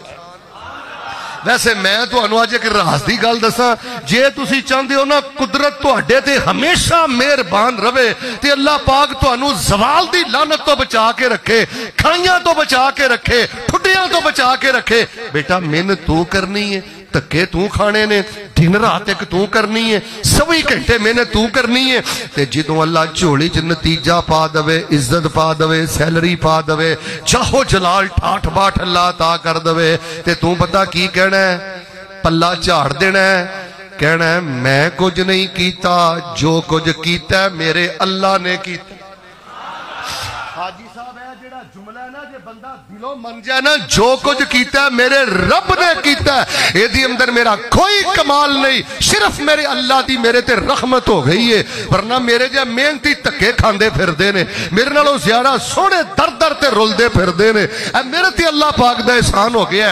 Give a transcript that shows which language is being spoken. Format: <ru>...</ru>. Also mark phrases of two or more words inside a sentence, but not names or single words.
<pa>ویسے میں تو انو آج ایک راز دی گل دساں، جے تسی چاہندے ہو نا قدرت تو اڈے تے ہمیشہ مہربان رہے تے اللہ پاک تو انو زوال دی لعنت تو بچا کے رکھے، کھائیاں تو بچا کے رکھے، ٹھڈیاں تو بچا کے رکھے۔ بیٹا محنت تو کرنی ہے، تکے تو کھانے نے، دن رات ایک تو کرنی ہے، سوئی گھنٹے محنت تو کرنی ہے۔ تے جدوں اللہ جھولی چ نتیجہ پا دوے، عزت پا دوے، سیلری پا دوے، چاہو جلال ٹھاٹ باٹ اللہ عطا کر دوے، تے تو پتہ کی کہنا ہے؟ پلہ جھاڑ دینا ہے، کہنا ہے میں کچھ نہیں کیتا، جو کچھ کیتا ہے میرے اللہ نے کیتا۔ حاجی صاحب ہے جڑا جملہ ہے نا، جے بندہ دلوں من جائے نا، جو کچھ کیتا ہے میرے رب نے کیتا ہے، ایدھی اندر میرا کوئی کمال نہیں، صرف میرے اللہ دی میرے تے رحمت ہو گئی ہے، ورنہ میرے جے محنتی تکے کھاندے پھر دے نے، میرے نالوں زیادہ سونے در در تے رول دے پھر دے نے، اے میرے تے اللہ پاک دا احسان ہو گیا ہے۔</pa>